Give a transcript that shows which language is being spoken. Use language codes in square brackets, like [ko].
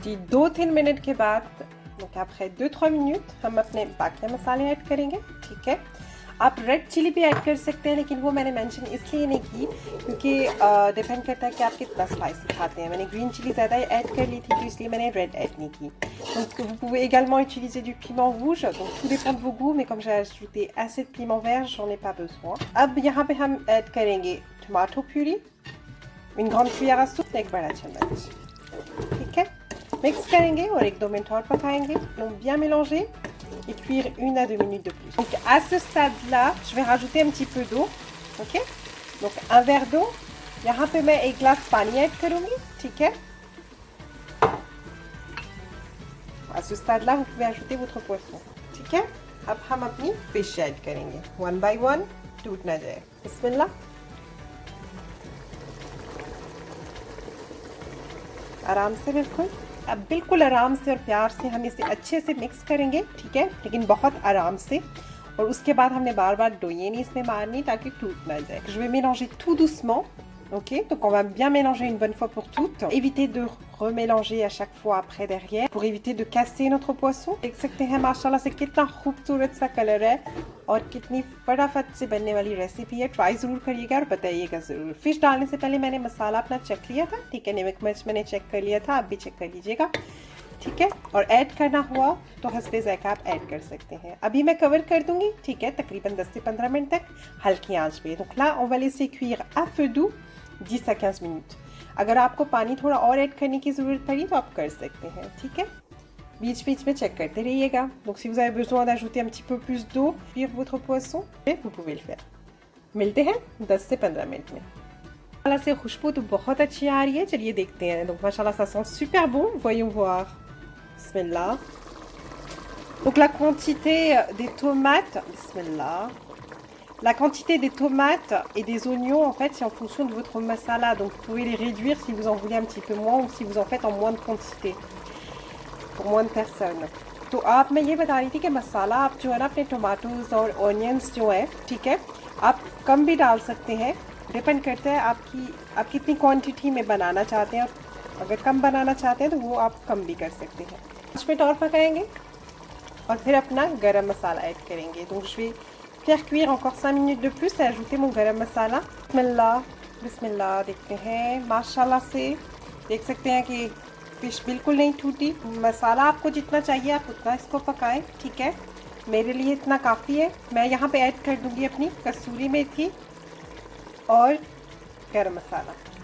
[hi] 2-3 minute के बाद, [fr] donc après 2-3 minutes, [hi] हम अपने बाकी मसाले ऐड करेंगे, ठीक है. आप रेड चिली भी ऐड कर सकते हैं, लेकिन वो मैंने मेंशन इसलिए नहीं की क्योंकि डिपेंड करता है कि आप कितना स्पाइसी खाते हैं. मैंने ग्रीन चिली ज़्यादा ऐड कर ली थी, तो इसलिए मैंने रेड ऐड नहीं की. [fr] donc vous pouvez également utiliser du piment rouge, donc tout dépend de vos goûts, mais comme j'ai ajouté assez de piment vert, j'en ai pas besoin. [hi] अब यहाँ पे हम ऐड करेंगे tomato puree, [fr] 1 grande cuillère à soupe, [hi] एक बड़ा चम्मच, ठीक है. मिक्स करेंगे और 1-2 मिनट और पकाएंगे. [fr] donc bien mélanger et cuire 1 à 2 minutes de plus. Donc à ce stade-là, je vais rajouter un petit peu d'eau, ok. donc un verre d'eau. [hi] यहाँ पे मैं 1 glace पानी ऐड करूँगी, ठीक है. [fr] À ce stade-là, vous pouvez ajouter votre poisson, [hi] ठीक है. अब हम अपनी फिश ऐड करेंगे 1 by 1, टूट ना जाए. बिस्मिल्लाह. आराम से, बिल्कुल. अब बिल्कुल आराम से और प्यार से हम इसे अच्छे से मिक्स करेंगे, ठीक है, लेकिन बहुत आराम से. और उसके बाद हमने बार बार डोइए नहीं इसमें मारनी ताकि टूट ना जाए. [fr] je vais mélanger tout doucement, ok. donc on va bien mélanger une bonne fois pour toutes. éviter de remélanger à chaque fois après derrière pour éviter de casser notre poisson. [hi] देख सकते हैं माशाल्लाह से कितना खूबसूरत सा कलर है और कितनी फटाफट से बनने वाली रेसिपी है. ट्राई ज़रूर करिएगा और बताइएगा ज़रूर. फिश डालने से पहले मैंने मसाला अपना चेक लिया था, ठीक है. नमक मिर्च मैंने चेक कर लिया था, आप भी चेक कर लीजिएगा, ठीक है. और ऐड करना हुआ तो हस्बे ज़ायक़ा आप ऐड कर सकते हैं. अभी मैं कवर कर दूंगी, ठीक है, तकरीबन 10 से 15 मिनट तक हल्की आंच पे. [fr] donc là on va laisser cuire à feu doux 10 à 15 minutes. [hi] अगर आपको पानी थोड़ा और ऐड करने की ज़रूरत पड़ी तो आप कर सकते हैं, ठीक है. बीच बीच में चेक करते रहिएगा. [fr] Donc si vous avez besoin d'ajouter un petit peu plus d'eau sur votre poisson, vous pouvez le faire. [hi] मिलते हैं 10 से 15 मिनट में. माशाल्लाह से खुशबू तो बहुत अच्छी आ रही है. चलिए देखते हैं. [fr] Donc माशाल्लाह ça sent super bon. Voyons voir. Bismillah. Donc la quantité des tomates, bismillah. La quantité des tomates et des oignons, en fait, c'est en fonction de votre masala. Donc, vous pouvez les réduire si vous en voulez un petit peu moins ou si vous en faites en moins de quantité. Pour moins de personnes. [hi] तो आप मैं ये बता रही थी कि मसाला आप जो है ना अपने टोमेटोज और ऑनियंस जो है, ठीक है, आप कम भी डाल सकते हैं. डिपेंड करता है आप कितनी क्वांटिटी में बनाना चाहते हैं. अगर कम बनाना चाहते हैं तो वो आप कम भी कर सकते हैं. 5 मिनट और पकाएंगे और फिर अपना गरम मसाला ऐड करेंगे. [fr] Donc je vais faire cuire encore 5 minutes de plus et ajouter mon garam masala. [ar] Bismillah, bismillah. [hi] देखते हैं माशाल्लाह से देख सकते हैं कि फिश बिल्कुल नहीं टूटी. मसाला आपको जितना चाहिए आप उतना इसको पकाएं, ठीक है. मेरे लिए इतना काफ़ी है. मैं यहाँ पे ऐड कर दूँगी अपनी कसूरी मेथी और गरम मसाला.